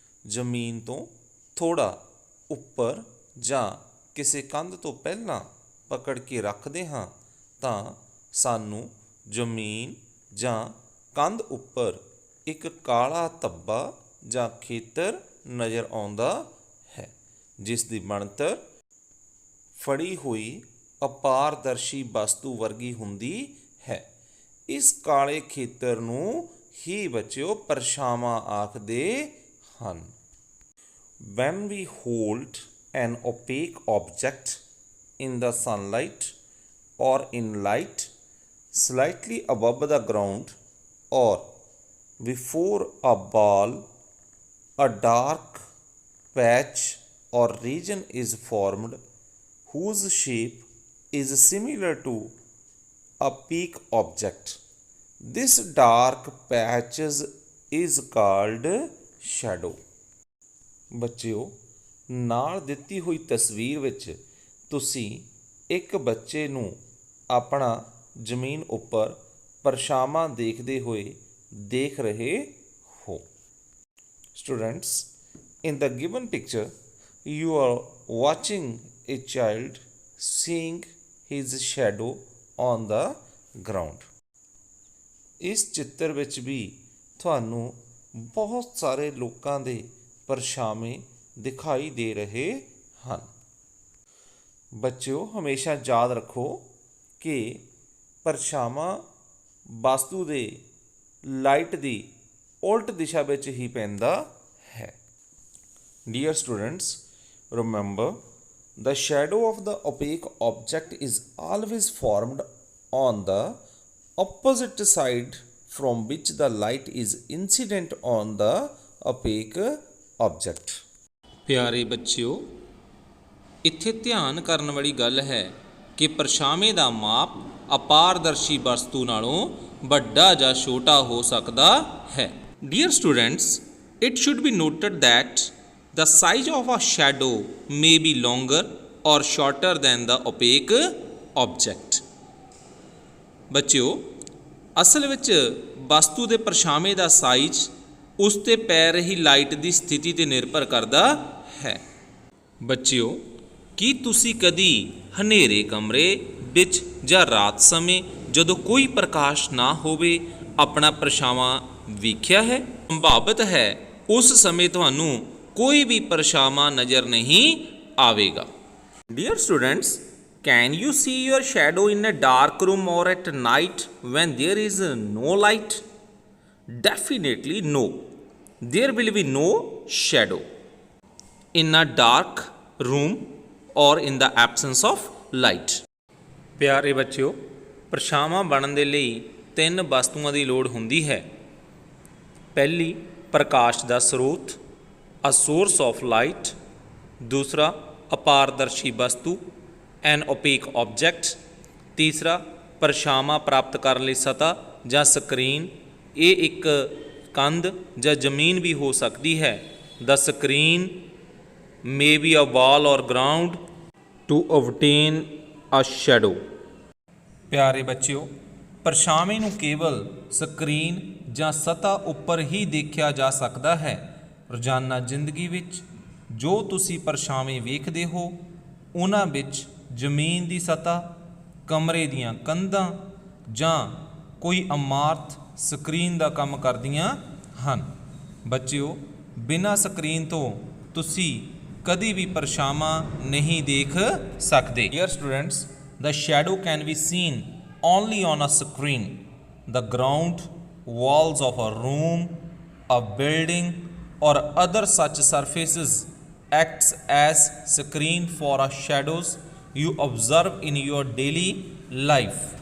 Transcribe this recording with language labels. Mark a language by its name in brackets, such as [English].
[Punjabi] ਜ਼ਮੀਨ ਤੋਂ ਥੋੜ੍ਹਾ ਉੱਪਰ ਜਾਂ ਕਿਸੇ ਕੰਧ ਤੋਂ ਪਹਿਲਾਂ ਪਕੜ ਕੇ ਰੱਖਦੇ ਹਾਂ ਤਾਂ ਸਾਨੂੰ ਜ਼ਮੀਨ ਜਾਂ ਕੰਧ ਉੱਪਰ ਇੱਕ ਕਾਲਾ ਧੱਬਾ ਜਾਂ ਖੇਤਰ ਨਜ਼ਰ ਆਉਂਦਾ ਹੈ, ਜਿਸ ਦੀ ਬਣਤਰ ਫੜੀ ਹੋਈ ਅਪਾਰਦਰਸ਼ੀ ਵਸਤੂ ਵਰਗੀ ਹੁੰਦੀ ਹੈ। ਇਸ ਕਾਲੇ ਖੇਤਰ ਨੂੰ ਹੀ ਬੱਚਿਓ ਪਰਛਾਵਾਂ ਆਖਦੇ ਹਨ। [English] When we hold an opaque object in the sunlight or in light slightly above the ground or before a ball, a dark patch or region is formed whose shape is similar to a peak object. This dark patches is called shadow. [Punjabi] ਬੱਚਿਓ, ਨਾਲ ਦਿੱਤੀ ਹੋਈ ਤਸਵੀਰ ਵਿੱਚ ਤੁਸੀਂ ਇੱਕ ਬੱਚੇ ਨੂੰ ਆਪਣਾ ਜ਼ਮੀਨ ਉੱਪਰ ਪਰਛਾਵਾਂ ਦੇਖਦੇ ਹੋਏ ਦੇਖ ਰਹੇ ਹੋ। [English] Students, in the given picture, you are watching a child seeing his shadow on the ground. [Punjabi] ਇਸ ਚਿੱਤਰ ਵਿੱਚ ਵੀ ਤੁਹਾਨੂੰ ਬਹੁਤ ਸਾਰੇ ਲੋਕਾਂ ਦੇ ਪਰਛਾਵੇਂ ਦਿਖਾਈ ਦੇ ਰਹੇ ਹਨ। ਬੱਚਿਓ, ਹਮੇਸ਼ਾ ਯਾਦ ਰੱਖੋ ਕਿ ਪਰਛਾਵਾਂ ਵਸਤੂ ਦੇ ਲਾਈਟ ਦੀ ਉਲਟ ਦਿਸ਼ਾ ਵਿੱਚ ਹੀ ਪੈਂਦਾ ਹੈ। [English] Dear students, remember the shadow of the opaque object is always formed on the opposite side from which the light is incident on the opaque object. [Punjabi] ਪਿਆਰੇ ਬੱਚਿਓ, ਇੱਥੇ ਧਿਆਨ ਕਰਨ ਵਾਲੀ ਗੱਲ ਹੈ ਕਿ ਪਰਛਾਵੇਂ ਦਾ ਮਾਪ ਅਪਾਰਦਰਸ਼ੀ ਵਸਤੂ ਨਾਲੋਂ ਵੱਡਾ ਜਾਂ ਛੋਟਾ ਹੋ ਸਕਦਾ ਹੈ। [English] Dear students, it should be noted that the size of a shadow may be longer or shorter than the opaque object. [Punjabi] ਬੱਚਿਓ, ਅਸਲ ਵਿੱਚ ਵਸਤੂ ਦੇ ਪਰਛਾਵੇਂ ਦਾ ਸਾਈਜ਼ ਉਸ 'ਤੇ ਪੈ ਰਹੀ ਲਾਈਟ ਦੀ ਸਥਿਤੀ 'ਤੇ ਨਿਰਭਰ ਕਰਦਾ ਹੈ। ਬੱਚਿਓ, ਕੀ ਤੁਸੀਂ ਕਦੀ ਹਨੇਰੇ ਕਮਰੇ ਵਿੱਚ ਜਾਂ ਰਾਤ ਸਮੇਂ ਜਦੋਂ ਕੋਈ ਪ੍ਰਕਾਸ਼ ਨਾ ਹੋਵੇ ਆਪਣਾ ਪਰਛਾਵਾਂ ਵੇਖਿਆ ਹੈ? ਸੰਭਾਵਤ ਹੈ ਉਸ ਸਮੇਂ ਤੁਹਾਨੂੰ ਕੋਈ ਵੀ ਪਰਛਾਵਾਂ ਨਜ਼ਰ ਨਹੀਂ ਆਵੇਗਾ। [English] Dear students, can you see your shadow in a dark room or at night when there is no light? Definitely no. There will be no shadow in a dark room or in the absence of light. [Punjabi] ਪਿਆਰੇ ਬੱਚਿਓ, ਪਰਛਾਵਾਂ ਬਣਨ ਦੇ ਲਈ 3 ਵਸਤੂਆਂ ਦੀ ਲੋੜ ਹੁੰਦੀ ਹੈ। ਪਹਿਲੀ, ਪ੍ਰਕਾਸ਼ ਦਾ ਸਰੋਤ, [English] a source of light. [Punjabi] ਦੂਸਰਾ, ਅਪਾਰਦਰਸ਼ੀ ਵਸਤੂ, [English] an opaque object. [Punjabi] ਤੀਸਰਾ, ਪਰਛਾਵਾਂ ਪ੍ਰਾਪਤ ਕਰਨ ਲਈ ਸਤ੍ਹਾ ਜਾਂ ਸਕਰੀਨ। ਇਹ ਇੱਕ ਕੰਧ ਜਾਂ ਜ਼ਮੀਨ ਵੀ ਹੋ ਸਕਦੀ ਹੈ। [English] The screen may be a wall or ground to obtain a shadow. [Punjabi] ਪਿਆਰੇ ਬੱਚਿਓ, ਪਰਛਾਵੇਂ ਨੂੰ ਕੇਵਲ ਸਕਰੀਨ ਜਾਂ ਸਤ੍ਹਾ ਉੱਪਰ ਹੀ ਦੇਖਿਆ ਜਾ ਸਕਦਾ ਹੈ। ਰੋਜ਼ਾਨਾ ਜ਼ਿੰਦਗੀ ਵਿੱਚ ਜੋ ਤੁਸੀਂ ਪਰਛਾਵੇਂ ਵੇਖਦੇ ਹੋ ਉਹਨਾਂ ਵਿੱਚ ਜ਼ਮੀਨ ਦੀ ਸਤ੍ਹਾ, ਕਮਰੇ ਦੀਆਂ ਕੰਧਾਂ ਜਾਂ ਕੋਈ ਇਮਾਰਤ ਸਕਰੀਨ ਦਾ ਕੰਮ ਕਰਦੀਆਂ ਹਨ। ਬੱਚਿਓ, ਬਿਨਾਂ ਸਕਰੀਨ ਤੋਂ ਤੁਸੀਂ ਕਦੀ ਵੀ ਪਰਛਾਵਾਂ ਨਹੀਂ ਦੇਖ ਸਕਦੇ। [English] Dear students, the shadow can be seen only on a screen. The ground, walls of a room, a building, or other such surfaces acts as screen for a shadows you observe in your daily life.